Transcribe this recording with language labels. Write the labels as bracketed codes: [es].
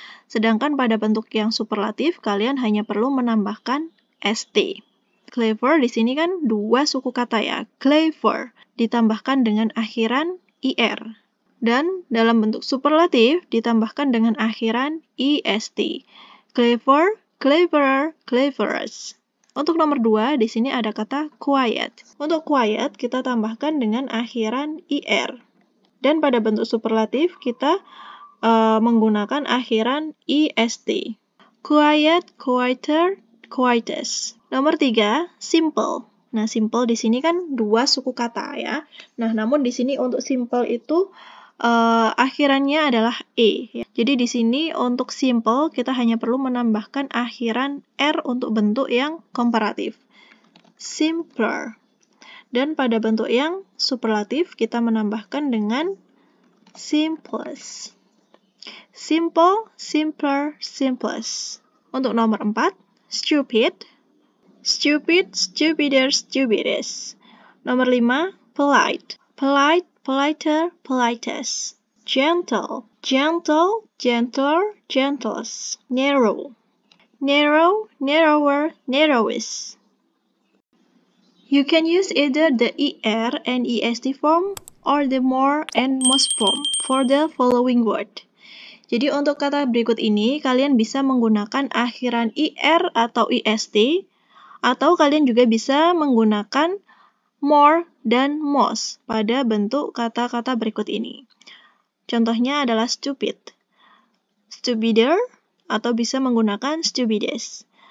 [id] Sedangkan pada bentuk yang superlatif, kalian hanya perlu menambahkan st. Clever di sini kan dua suku kata ya, clever ditambahkan dengan akhiran ir. Dan dalam bentuk superlatif ditambahkan dengan akhiran est. [en] Clever, cleverer, cleverest. [id] Untuk nomor 2, di sini ada kata quiet. Untuk quiet, kita tambahkan dengan akhiran ir. Dan pada bentuk superlatif, kita menggunakan akhiran est. [en] Quiet, quieter, quietest. [id] Nomor 3, simple. Nah, simple di sini kan dua suku kata ya. Nah, namun di sini untuk simple itu akhirannya adalah e. Jadi di sini untuk simple kita hanya perlu menambahkan akhiran r untuk bentuk yang komparatif. Simpler. Dan pada bentuk yang superlatif kita menambahkan dengan simplest. [en] Simple, simpler, simplest. [id] Untuk nomor 4, [en] stupid. Stupid, stupider, stupidest. [id] Nomor 5, [en] polite. Polite, politer, politest. Gentle, gentle, gentler, gentlest. Narrow, narrow, narrower, narrowest. You can use either the er and est form or the more and most form for the following word. [id] Jadi untuk kata berikut ini, kalian bisa menggunakan akhiran ir atau est, atau kalian juga bisa menggunakan more dan most pada bentuk kata-kata berikut ini. Contohnya adalah stupid, stupider, atau bisa menggunakan stupidest.